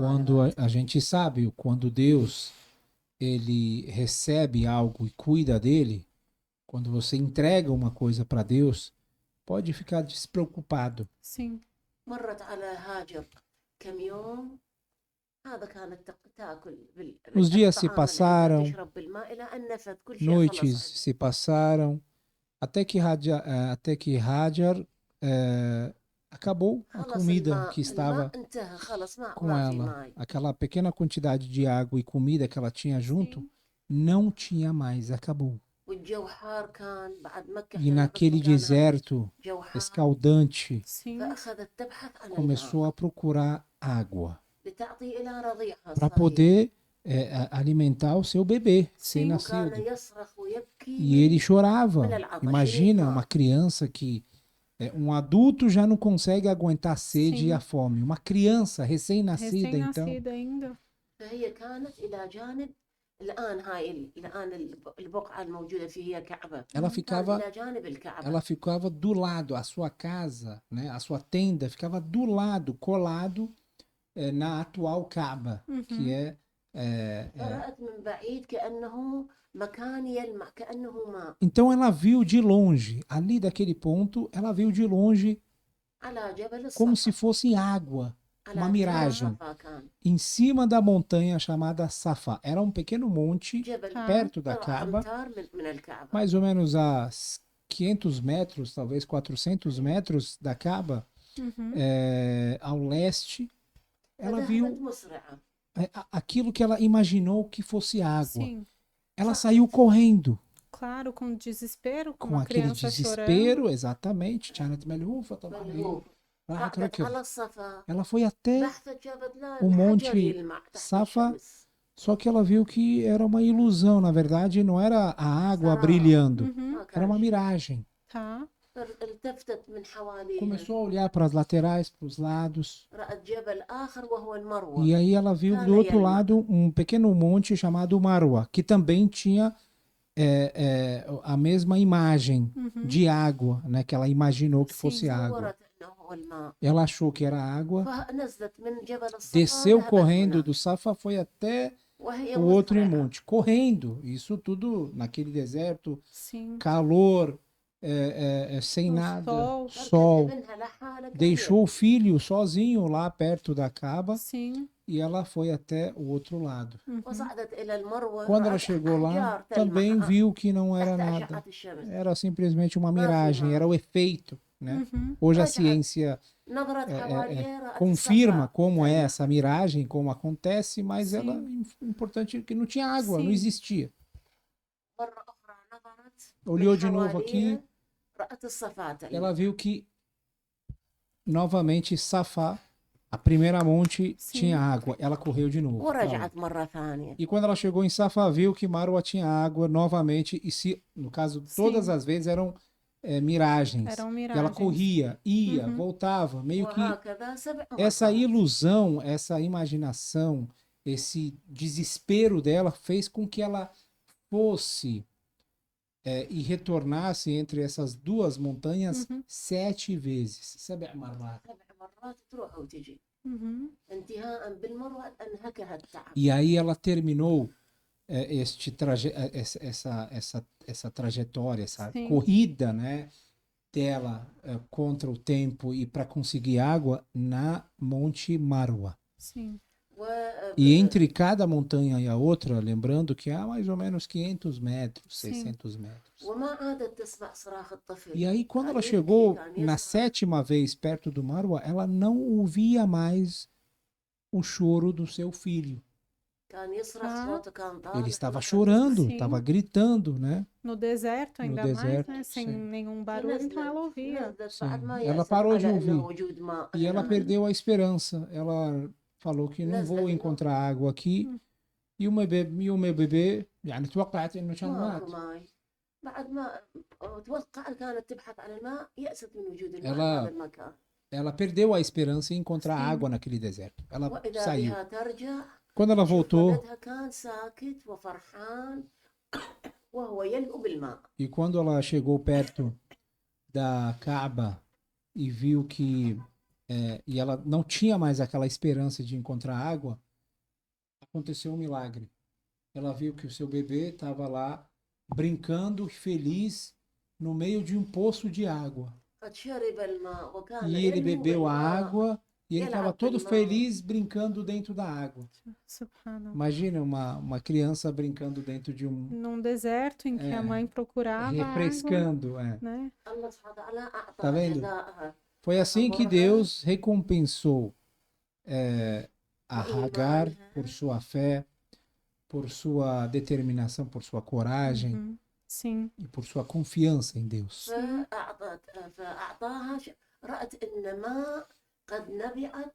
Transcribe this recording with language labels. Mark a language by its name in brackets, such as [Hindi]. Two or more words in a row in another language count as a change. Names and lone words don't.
[Portuguese] quando a gente sabe, quando Deus ele recebe algo e cuida dele, quando você entrega uma coisa para Deus, pode ficar despreocupado. Sim, [Arabic] مرت على هاجر كم يوم هذا كانت تاكل [Portuguese] Os dias se [Arabic] بالطعام [Portuguese] passaram, [Arabic] تشرب بالماء الى ان نفذ كل شيء [Portuguese] noites [Arabic] خلص [Portuguese] se passaram, até que Hajar acabou a [Arabic] خلص [Portuguese] comida [Arabic] الماء [Portuguese] que estava [Arabic] الماء انتهى خلص ما [Portuguese] com [Arabic] ما في [Portuguese] ela. [Arabic] ماء [Portuguese] Aquela pequena quantidade de água e comida que ela tinha junto, sim. não tinha mais, acabou. [Arabic] والجو حار كان بعد مكة [Portuguese] E naquele deserto [Arabic] جو حار [Portuguese] escaldante, Sim, [Arabic] فأخذت تبحث عن [Portuguese] começou [Arabic] الماء [Portuguese] a procurar água [Arabic] لتعطي إلى رضيعها [Portuguese] para [Arabic] الصغير. [Portuguese] poder alimentar o seu bebê Sim. [Arabic] وكان [Portuguese] recém-nascido. [Arabic] يصرخ ويبكي [Portuguese] E ele chorava. [Arabic] من العطش [Portuguese] Imagina [Arabic] يريد [Portuguese] uma [Arabic] ماء. [Portuguese] criança que um adulto já não consegue aguentar a sede Sim. e a fome. Uma criança recém-nascida, então, recém-nascida ainda. [Arabic] فهي كانت إلى جانب الآن الآن البقعة الموجودة فيه هي كعبة [Portuguese] ela [Arabic] كانت [Portuguese] ficava [Arabic] إلى جانب الكعبة. [Portuguese] ela ficava do lado, a sua casa, né, a sua tenda ficava do lado, colado na atual Kaaba, que é [Arabic] فرأت من بعيد كأنه مكان يلمع كأنه ماء [Portuguese] Então ela viu de longe, ali daquele ponto, ela viu de longe [Arabic] على جبل [Portuguese] como [Arabic] الصفا [Portuguese] se fosse água, [Arabic] على [Portuguese] uma [Arabic] جبل [Portuguese] miragem, [Arabic] الصفا كان [Portuguese] em cima da montanha chamada Safa. Era um pequeno monte [Arabic] جبل [Portuguese] perto da [Arabic] بضع [Portuguese] Kaaba, [Arabic] أمتار من الكعبة. [Portuguese] mais ou menos a 500 metros, talvez 400 metros da Kaaba, Uhum. ao leste. Ela [Arabic] فذهبت [Portuguese] viu [Arabic] مسرعة [Portuguese] aquilo que ela imaginou que fosse água. Sim, Ela saiu correndo claro, com desespero, com com uma aquele criança chorando. desespero, exatamente. [Arabic] كانت ملهوفة طبعا. ملهوف. راحت صعدت ركض. على الصفا [Portuguese] Ela foi até, [Arabic] بحثت جابت لا [Portuguese] o monte [Arabic] الحجر يلمع تحت [Portuguese] Safa, [Arabic] الشمس. [Portuguese] só que ela viu que era uma ilusão. Na verdade, não era a água Sarau. brilhando, Uhum. [Arabic] ما [Portuguese] era [Arabic] كان [Portuguese] uma [Arabic] شيء. [Portuguese] miragem. Tá. [Arabic] التفتت من حواليها [Portuguese] Começou a olhar para as laterais, para os lados, [Arabic] رأت جبل آخر وهو المروة. [Portuguese] e aí ela viu do outro lado um pequeno monte chamado Marwa, que também tinha a mesma imagem Uhum. de água, né, que ela imaginou que Sim, fosse água. [Arabic] تصورت أنه هو الماء. [Portuguese] Ela achou que era água, [Arabic] فنزلت من جبل الصفا [Portuguese] desceu [Arabic] ذهبت [Portuguese] correndo [Arabic] هناك. [Portuguese] do Safa, foi até [Arabic] وهي [Portuguese] o outro [Arabic] مسرعة. [Portuguese] monte, correndo. Isso tudo naquele deserto, Sim. calor, sem O nada, sol. sol. [Arabic] ابنها لحالها كان [Portuguese] Deixou o filho sozinho lá perto da Kaaba Sim. e ela foi até o outro lado. Uhum. [Arabic] وصعدت إلى المروة [Portuguese] Quando ela [Arabic] رأت [Portuguese] chegou lá, [Arabic] أحجار [Portuguese] também [Arabic] تلمع [Portuguese] viu que não era [Arabic] تحت [Portuguese] nada. [Arabic] أشعة الشمس. [Portuguese] Era simplesmente uma miragem, era o efeito. né? Uhum. Hoje a [Arabic] رجعت [Portuguese] ciência [Arabic] نظرت حواليها رأت [Portuguese] confirma [Arabic] الصفا [Portuguese] como é [Arabic] كأنه. [Portuguese] essa miragem, como acontece, mas ela, Sim. importante é que não tinha água, não Sim. existia. [Arabic] مرة أخرى نظرت من [Portuguese] Olhou de novo aqui, [Arabic] حواليها رأت الصفا [Portuguese] ela viu que novamente Safá, a primeira monte, Sim. tinha água. Ela correu de novo pra lá. [Arabic] ورجعت مرة ثانية. [Portuguese] E quando ela chegou em Safá, viu que Marwa tinha água novamente. E se, no caso, todas Sim. as vezes eram miragens. Eram E ela miragens. corria, ia, Uhum. voltava. Meio que [Arabic] وهكذا 7 [Portuguese] essa [Arabic] مرات. [Portuguese] ilusão, essa imaginação, esse desespero dela fez com que ela fosse e retornasse entre essas duas montanhas Uhum. 7 vezes. 7 مرات. [Arabic] 7 مرات تروح وتجي [Portuguese] Uhum. [Arabic] انتهاء بالمروة أنهكها التعب. [Portuguese] E aí ela terminou essa trajetória, essa Sim. corrida, né, dela contra o tempo e para conseguir água na Monte Marwa. Sim. E entre cada montanha e a outra, lembrando que há mais ou menos 500 metros, Sim. 600 metros. [Arabic] وما عادت تسمع صراخ الطفل. [Portuguese] E aí, quando ela [Arabic] كان [Portuguese] chegou [Arabic] يبكي، كان [Portuguese] na [Arabic] يصرخ. [Portuguese] 7ª vez perto do Marwa, ela não ouvia mais o choro do seu filho. [Arabic] كان يصرخ [Portuguese] Ah. [Arabic] صوته كان طالع. [Portuguese] Ele estava [Arabic] ما كان [Portuguese] chorando, Sim. estava gritando, né? No deserto, No ainda deserto, mais, né? Sem sim. nenhum barulho, então ela ouvia. [Arabic] نزلت بعد ما [Portuguese] Sim. Ela [Arabic] يأست [Portuguese] parou de [Arabic] على [Portuguese] ouvir. [Arabic] أنه وجود ماء [Portuguese] E ela [Arabic] الآن. [Portuguese] perdeu a esperança. Ela falou que não vou encontrar água aqui. E o meu bebê, [Arabic] يعني توقعت انه كان ماكو مات. ماي. بعد ما توقع كانت تبحث عن الماء، يأست من وجود الماء في [Portuguese] Ela [Arabic] هذا المكان. [Portuguese] ela perdeu a esperança em encontrar Sim. água naquele deserto. Ela [Arabic] وإذا [Portuguese] saiu. [Arabic] بها ترجع [Portuguese] Quando ela [Arabic] تشوف [Portuguese] voltou, [Arabic] ولدها كان ساكت وفرحان وهو يلهو بالماء. [Portuguese] e quando ela chegou perto da Kaaba e viu que e ela não tinha mais aquela esperança de encontrar água, aconteceu um milagre. Ela viu que o seu bebê estava lá brincando feliz no meio de um poço de água. [Arabic] قد شرب الماء وكان [Portuguese] E ele [Arabic] يلهو [Portuguese] bebeu a [Arabic] بالماء. [Portuguese] água e ele estava [Arabic] Yal'ab [Portuguese] todo [Arabic] bil-ma. [Portuguese] feliz brincando dentro da água. [Arabic] Subhanallah. [Portuguese] Imagina uma criança brincando dentro de um Num deserto em que a mãe procurava água, refrescando, né? [Arabic] الله سبحانه وتعالى أعطى [Portuguese] Tá vendo? [Arabic] جزاءها. [Portuguese] Foi assim que Deus recompensou a Hagar por sua fé, por sua determinação, por sua coragem Uhum. Sim. e por sua confiança em Deus. [Arabic] فأعطاها رأت إن ماء قد نبعت